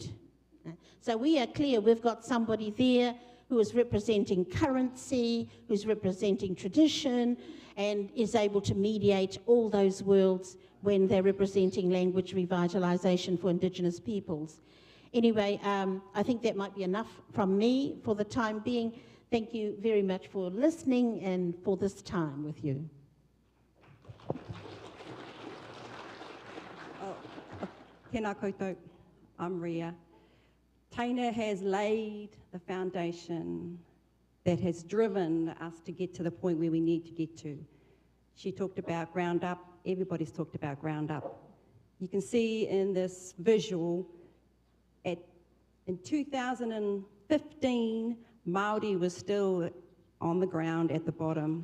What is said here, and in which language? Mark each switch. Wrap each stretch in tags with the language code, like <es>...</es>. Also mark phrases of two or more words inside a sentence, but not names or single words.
<en>So we are clear, we've got somebody there who is representing currency, who's representing tradition, and is able to mediate all those worlds when they're representing language revitalization for Indigenous peoples. Anyway, I think that might be enough from me for the time being. Thank you very much for listening and for this time with you.</en> <mi>Tēnā koutou,</mi> <en>I'm Ria. Taina has laid the foundation that has driven us to get to the point where we need to get to. She talked about ground up, everybody's talked about ground up. You can see in this visual, in 2015, Māori was still on the ground at the bottom.</en>